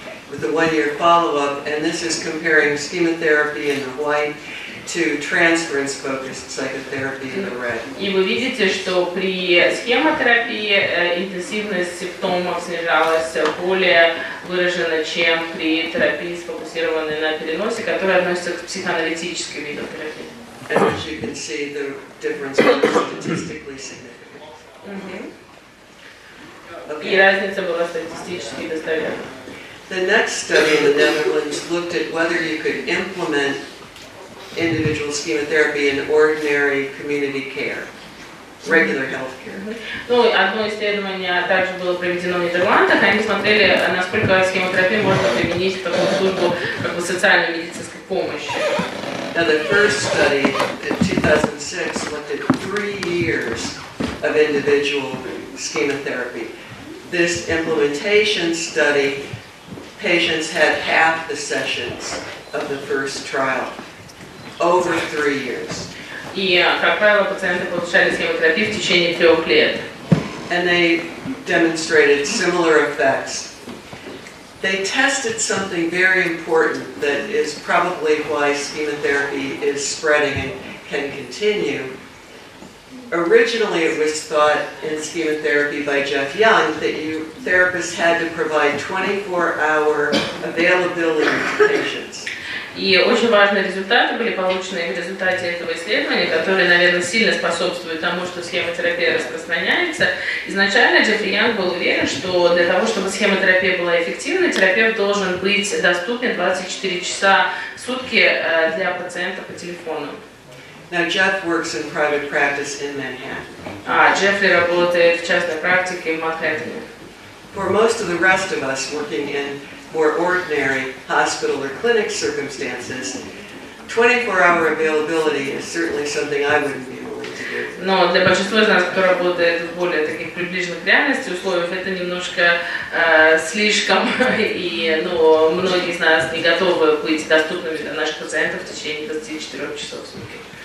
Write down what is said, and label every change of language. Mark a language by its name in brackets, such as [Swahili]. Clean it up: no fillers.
[English] With the 1-year follow-up, and this is comparing schema-therapy in the white to transference-focused psychotherapy in the red. [Russian] И вы видите, что при схемотерапии интенсивность симптомов снижалась более выраженно, чем при терапии, сфокусированной на переносе, которая относится к психоаналитическим видам терапии. [English] And as you can see, the difference was statistically significant. [Russian] И разница была статистически достоверна. [English] The next study in the Netherlands looked at whether you could implement individual schema-therapy in ordinary community care, regular health care. [Russian] Одно исследование также было проведено в Нидерландах. Они смотрели, насколько схемотерапию можно применить в такую службу, как бы социальной медицинской помощи. [English] Now the first study in 2006 looked at 3 years of individual schema-therapy. This implementation study, patients had half the sessions of the first trial, over 3 years. [Russian] И, как правило, пациенты получали схемотерапию в течение 3 лет. [English] And they demonstrated similar effects they tested something very important that is probably why schema-therapy is spreading and can continue. Originally, it was thought in schema-therapy by Jeff Young that therapists had to provide 24-hour availability to patients. [Russian] И очень важные результаты были получены в результате этого исследования, которые, наверное, сильно способствуют тому, что схема-терапия распространяется. Изначально Джеффри Янг был уверен, что для того, чтобы схема-терапия была эффективной, терапевт должен быть доступен 24 часа в сутки для пациента по телефону. [English] Now, Jeff works in private practice in Manhattan. [Russian] Джеффри работает в частной практике в Манхэттене. [English] For most of the rest of us working in more ordinary hospital or clinic circumstances, 24-hour availability is certainly something I wouldn't be willing to do. [Russian] Но для большинства из нас, кто работает в более таких приближенных к реальности условиях, это немножко слишком, и многие из нас не готовы быть доступными для наших пациентов в течение 24 часов в сутки.